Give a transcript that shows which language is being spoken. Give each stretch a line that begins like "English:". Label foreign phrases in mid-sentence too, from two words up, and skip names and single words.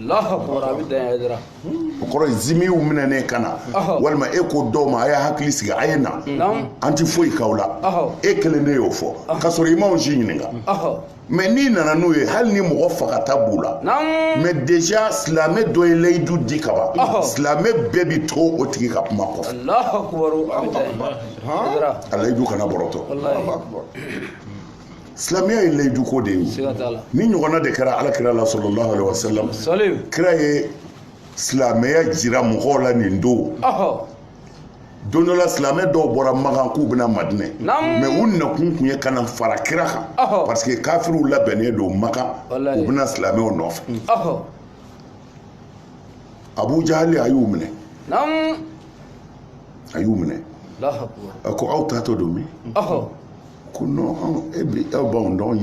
Bambara: o kɔrɔ ye zimiw minɛnen ka na walima e ko dɔw ma a ye hakili sigi a ye na an tɛ foyi k'aw la e kelen de y'o fɔ k'a sɔrɔ i m'anw si ɲininka mais n'i nana n'o ye hali ni mɔgɔ fagata b'u la
French: mais déjà
Bambara: silamɛ dɔ ye layidu di ka ban silamɛ bɛɛ bɛ to o tigi ka kuma kɔfɛ a layidu kana bɔrɔtɔ silamɛya ye layidu ko de ye ni ɲɔgɔnna de kɛra alakira la
Arabic: صلى الله عليه وسلم
Bambara: kira ye silamɛya jira mɔgɔw la nin don don dɔ la silamɛ dɔw bɔra Makan k'u bɛna Madinɛ mais u nakun tun ye kana fara kira kan
French: parce que
Bambara: kafiriw labɛnnen don Makan u bɛna silamɛw nɔfɛ Abu Jahali a y'u minɛ a ko aw taatɔ don min ko non e b'anw dɔn anw